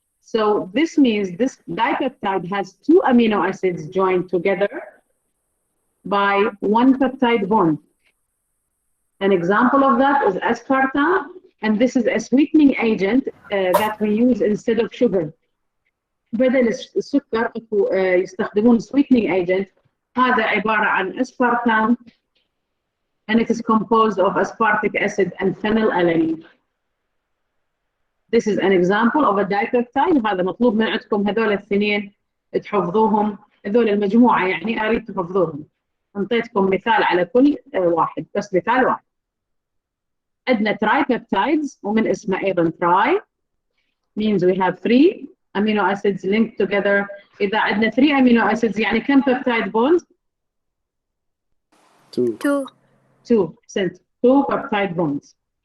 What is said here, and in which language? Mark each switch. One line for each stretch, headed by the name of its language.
English: So this means this dipeptide has 2 amino acids joined together by 1 peptide bond. An example of that is aspartame, and this is a sweetening agent that we use instead of sugar.
Arabic: بدل السكر يستخدمون
English: sweetening agent.
Arabic: هذا عبارة عن
English: aspartame, and it is composed of aspartic acid and phenylalanine. This is an example of a dipeptide.
Arabic: هذا مطلوب من عندكم هذول الاثنين تحفظوهم، هذول المجموعة يعني أريد تحفظوهم. أنطيتكم مثال على كل واحد، بس مثال واحد. عندنا
English: tripeptides
Arabic: ومن اسمه أيضا
English: tri means we have 3 amino acids linked together.
Arabic: إذا عندنا
English: 3 amino acids
Arabic: يعني كم
English: peptide bonds؟ 2 peptide bonds.